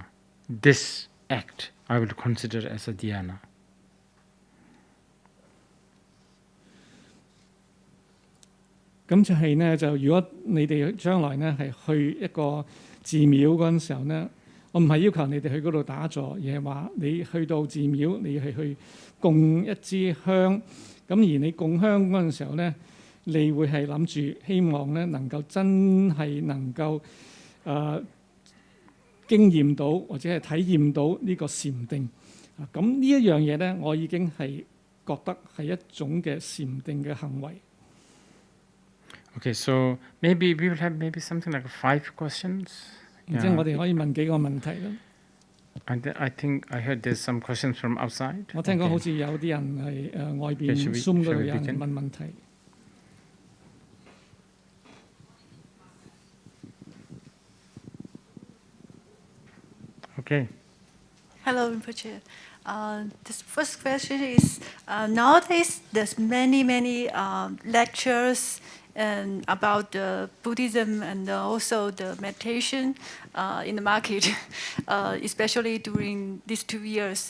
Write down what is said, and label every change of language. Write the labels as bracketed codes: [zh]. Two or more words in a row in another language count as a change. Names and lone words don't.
[en] This act I will consider as a Dhyana. [yue] 咁就係呢，就如果你哋將來呢係去一個寺廟嗰陣時候呢，我唔係要求你哋去嗰度打坐，而係話你去到寺廟，你係去供一支香。咁而你供香嗰陣時候呢，你會係諗住希望呢能夠真係能夠經驗到或者係體驗到呢個禪定。咁呢一樣嘢呢，我已經係覺得係一種嘅禪定嘅行為。 [en] Okay, so maybe we will have maybe something like 5 questions. [yue] 然之後我哋可以問幾個問題啦。 [en] I think I heard there's some questions from outside. [yue] 我聽講 [en] Okay. [yue] 好似有啲人係外邊 [en] Okay, [yue] Zoom 嗰度 [en] shall we [yue] 有人 [en] begin? [yue] 問問題。 [en] Okay. Hello, Rinpoche. This first question is, nowadays there's many lectures and about Buddhism and also the meditation in the market, especially during these 2 years.